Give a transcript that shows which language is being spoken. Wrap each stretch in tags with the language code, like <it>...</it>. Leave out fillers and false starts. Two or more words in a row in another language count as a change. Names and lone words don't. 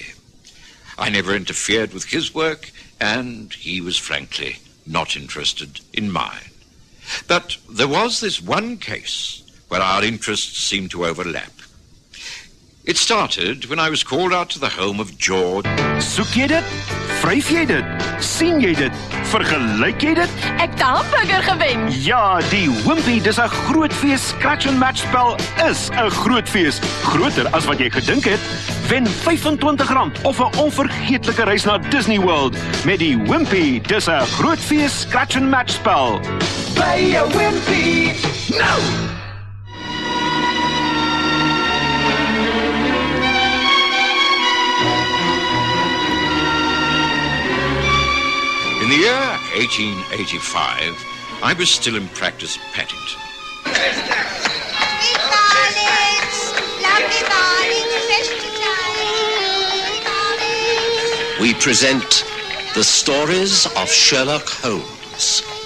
<en>I never interfered with his work, and he was frankly not interested in mine. But there was this one case where our interests seemed to overlap. It started when I was called out to the home of George.</en> <af>Soek jy dit? Vryf jy dit? Sien jy dit? Vergelyk jy dit? Ek het 'n hamburger gewen. Ja, die Wimpy, dis 'n groot fees.</af> <en>Scratch and match</en> <af>spel is 'n groot fees. Groter as wat jy gedink het. Wen R25 of 'n onvergeetlike reis na Disney World met die Wimpy. Dis 'n groot fees</af> <en>scratch and match</en> <af>spel. By 'n Wimpy. Nou!</af> <en>In the year 1885, I was still in practice at Paddington. We present the stories of Sherlock Holmes.</en>